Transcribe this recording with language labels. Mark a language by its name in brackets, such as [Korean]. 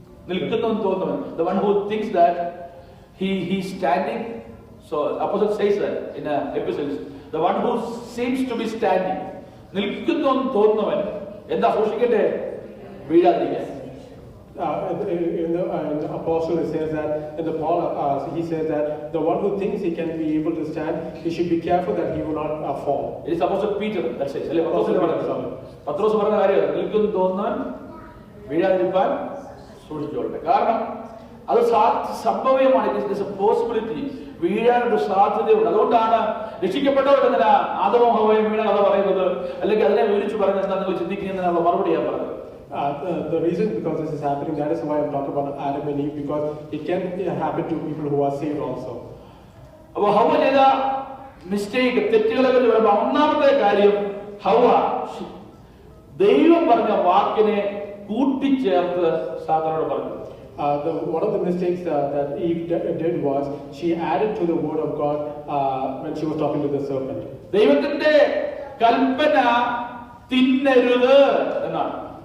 [Malayalam] നിൽക്കുന്നു എന്ന് തോന്നുന്നവൻ, [English] the one who thinks that he standing. So Apostle says that in epistles, the one who seems to be standing, [Malayalam] നിൽക്കുന്നു എന്ന് തോന്നുന്നവൻ എന്താ സൂക്ഷിക്കട്ടെ? വീഴാതിരിക്കാൻ. [English] In the apostle it says that, in the Paul he says that the one who thinks he can be able to stand, he should be careful that he will not fall. It is Apostle Peter that says, [Malayalam] അല്ലേ? പത്രോസ് പറഞ്ഞ കാര്യം, നിൽക്കുന്നു തോന്നുന്നവൻ വീഴാതിരിക്കാൻ സൂക്ഷിച്ചോളട്ടെ. കാരണം അത് സംഭവ്യമാണ്. [English] It is a possibility. [Malayalam] വീഴാനൊരു സാധ്യതയുണ്ട്. അതുകൊണ്ടാണ് രക്ഷിക്കപ്പെട്ടവരെന്തിനാ ആദവും ഹവ്വയും വീണ കഥ പറയുന്നത്, അല്ലെങ്കിൽ അതിനെ വിവരിച്ചു പറയുന്നത് എന്താ നിങ്ങൾ ചിന്തിക്കുന്നതിനുള്ള മറുപടി ഞാൻ പറഞ്ഞത്. [English] The reason because this is happening, that is why I'm talking about Adam and Eve, because it can happen to people who are saved also. [Malayalam] അപ്പോൾ ഹവ്വ ചെയ്ത മിസ്റ്റേക്ക്, തെറ്റുകളെ കുറിച്ച് പറയുമ്പോൾ ഒന്നാമത്തെ കാര്യം, ഹവ്വ ദൈവം പറഞ്ഞ വാക്കിനെ കൂട്ടിച്ചേർത്ത് സാത്താനോട് പറഞ്ഞു. [English] One of the mistakes that Eve did was she added to the word of God when she was talking to the serpent. [Malayalam] ദൈവത്തിന്റെ കൽപ്പന തിന്നരുത് എന്നാണ്.